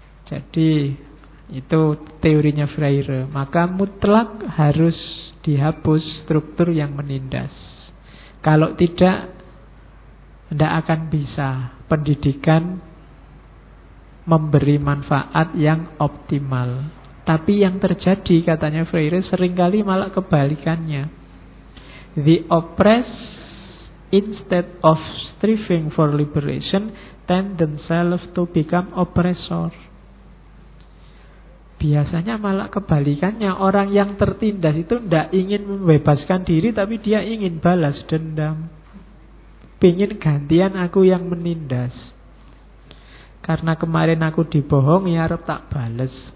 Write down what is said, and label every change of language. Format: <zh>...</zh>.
<id>Jadi itu teorinya Freire. Maka mutlak harus dihapus struktur yang menindas. Kalau tidak, tidak akan bisa pendidikan memberi manfaat yang optimal. Tapi yang terjadi, katanya Freire, seringkali malah kebalikannya.</id> <en>The oppressed, instead of striving for liberation, tend themselves to become oppressor.</en> <id>Biasanya malah kebalikannya, orang yang tertindas itu tidak ingin membebaskan diri, tapi dia ingin balas dendam. Pengin gantian aku yang menindas. Karena kemarin aku dibohongi,</id> <jv>arep tak bales.</jv>